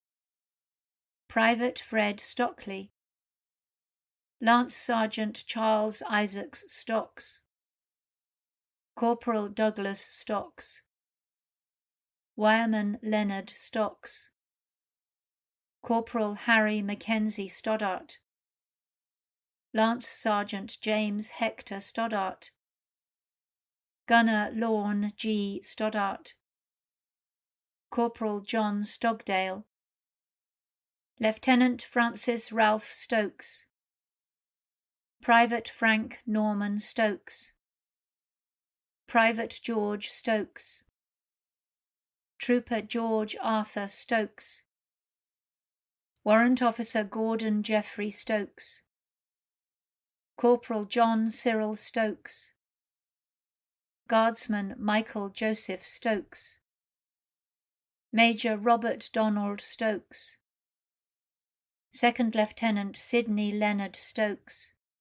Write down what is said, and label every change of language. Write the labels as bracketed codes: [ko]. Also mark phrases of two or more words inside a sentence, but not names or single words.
[en] Private Fred Stockley, Lance Sergeant Charles Isaacs Stocks, Corporal Douglas Stocks, Wireman Leonard Stocks, Corporal Harry Mackenzie Stoddart, Lance Sergeant James Hector Stoddart, Gunner Lorne G. Stoddart, Corporal John Stogdale, Lieutenant Francis Ralph Stokes, Private Frank Norman Stokes, Private George Stokes, Trooper George Arthur Stokes, Warrant Officer Gordon Geoffrey Stokes, Corporal John Cyril Stokes, Guardsman Michael Joseph Stokes, Major Robert Donald Stokes, Second Lieutenant Sidney Leonard Stokes,